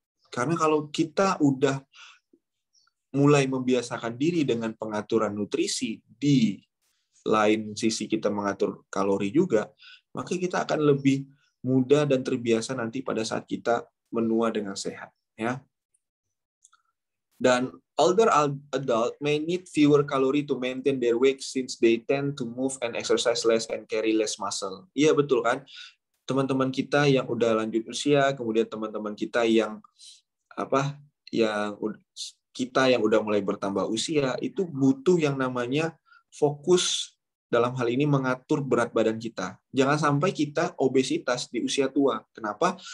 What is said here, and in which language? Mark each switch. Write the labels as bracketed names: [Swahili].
[Indonesian] Karena kalau kita udah mulai membiasakan diri dengan pengaturan nutrisi, di lain sisi kita mengatur kalori juga, maka kita akan lebih mudah dan terbiasa nanti pada saat kita menua dengan sehat. Ya. Dan [English] older adult may need fewer calorie to maintain their weight since they tend to move and exercise less and carry less muscle. [Indonesian] Iya betul kan? Teman-teman kita yang udah lanjut usia, kemudian teman-teman kita yang yang udah mulai bertambah usia, itu butuh yang namanya fokus dalam hal ini mengatur berat badan kita. Jangan sampai kita obesitas di usia tua. Kenapa?